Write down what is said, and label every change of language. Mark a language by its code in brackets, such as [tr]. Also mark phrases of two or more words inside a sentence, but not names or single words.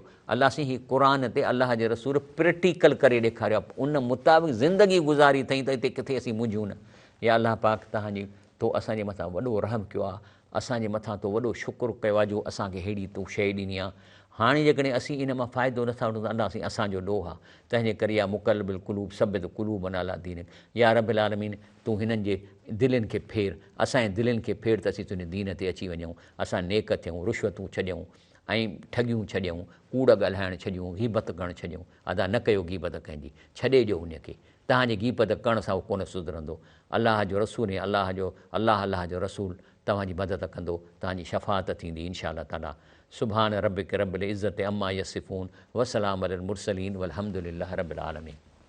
[sd] अलाह साईं हीउ क़ुरान ते अलाह जे रसूल प्रैक्टिकल करे ॾेखारियो आहे, उन मुताबिक़ ज़िंदगी गुज़ारी अथई त हिते किथे असीं मुंझूं न। या अलाह पाक तव्हांजी तो असांजे मथां वॾो रहम कयो आहे, असांजे मथां तो वॾो शुकुरु कयो आहे जो असांखे अहिड़ी तूं शइ ॾिनी आहे। हाणे जेकॾहिं असीं इन मां फ़ाइदो नथा वठूं त अलाह साईं असांजो ॾोह आहे। तंहिंजे करे [ar] يا مقلب القلوب ثبت قلوبنا على دينك، يا رب العالمين [sd] तूं हिननि जे दिलनि खे फेर, असांजे दिलनि खे फेर त असीं तुंहिंजे दीन ते अची वञूं, असां नेक थियूं, रिश्वतूं छॾियूं ऐं ठगियूं छॾियूं, कूड़ ॻाल्हाइणु छॾियूं, गीबत करणु छॾियूं। अदा न कयो गीबत कंहिंजी, छॾे ॾियो उनखे, तव्हांजे गीबत करण सां उहो कोन सुधरंदो। अलाह जो रसूल ऐं अलाह जो रसूल तव्हांजी मदद कंदो, तव्हांजी शफ़ाअत थींदी [ar] إن شاء الله تعالى. سبحان ربك رب العزة عما يصفون، وسلام على المرسلين، والحمد لله رب العالمين.